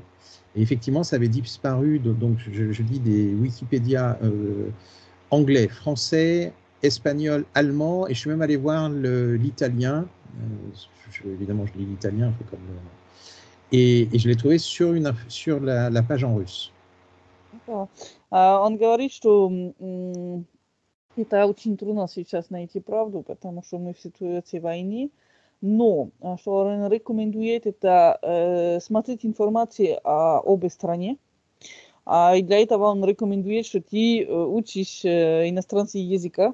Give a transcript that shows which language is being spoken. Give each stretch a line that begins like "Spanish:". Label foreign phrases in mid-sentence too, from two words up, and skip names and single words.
French: Et effectivement, ça avait disparu. Donc, je dis des Wikipédia anglais, français, espagnol, allemand, et je suis même allé voir l'italien. Évidemment, je lis l'italien, comme et je l'ai trouvé sur la page en russe. D'accord.
Russian: Он говорит, что это очень трудно сейчас найти правду, потому что мы в ситуации войны. Но что он рекомендует, это смотреть информацию о обе стране. И для этого он рекомендует, что ты учишь иностранный языка.